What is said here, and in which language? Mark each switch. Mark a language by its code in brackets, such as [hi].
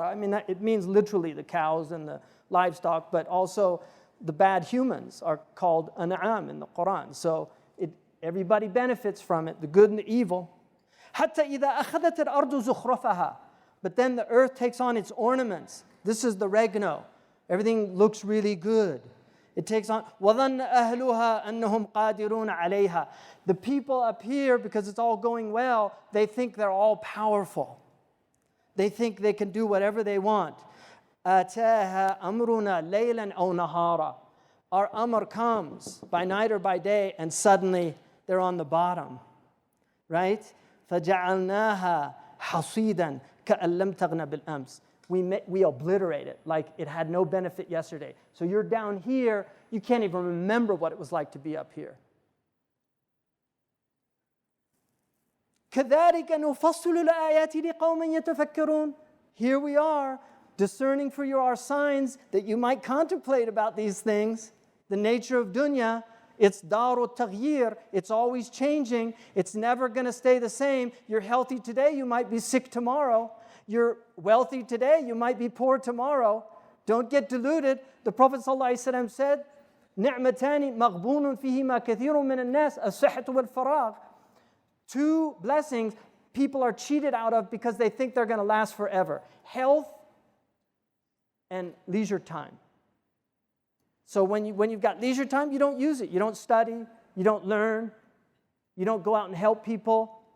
[en] I mean, it means literally the cows and the livestock, but also the bad humans are called an'am in the Quran. So everybody benefits from it, the good and the evil. [ar] حَتَّى إِذَا أَخَذَتِ الْأَرْضُ زُخْرَفَهَا. [en] But then the earth takes on its ornaments. This is the regno. Everything looks really good. It takes on, [ar] وَظَنَّ أَهْلُهَا أَنَّهُمْ قَادِرُونَ عَلَيْهَا. [en] The people up here, because it's all going well, they think they're all powerful. They think they can do whatever they want. [ar] أَتَاهَا أَمْرُنَا لَيْلًا أَوْ نَهَارًا. [en] Our amr comes by night or by day, and suddenly they're on the bottom, right? [ar] فَجَعَلْنَاهَا حَصِيدًا كَأَن لَّمْ تَغْنَ بِالْأَمْسِ. [en] We obliterate it like it had no benefit yesterday. So you're down here, you can't even remember what it was like to be up here. [ar] كَذَلِكَ نُفَصِّلُ الْآيَاتِ لِقَوْمٍ يَتَفَكَّرُونَ. [en] Here we are, discerning for you our signs that you might contemplate about these things. The nature of dunya, it's daru taghyir, it's always changing, it's never going to stay the same. You're healthy today, you might be sick tomorrow. You're wealthy today, you might be poor tomorrow. Don't get deluded. The Prophet ﷺ said, [ar] نِعْمَتَانِ مَغْبُونٌ فِيهِمَا كَثِيرٌ مِّنَ النَّاسِ الصِّحَّةُ وَالْفَرَاغُ. [en] Two blessings people are cheated out of because they think they're going to last forever. Health and leisure time. So when you've got leisure time, you don't use it. You don't study, you don't learn, you don't go out and help people.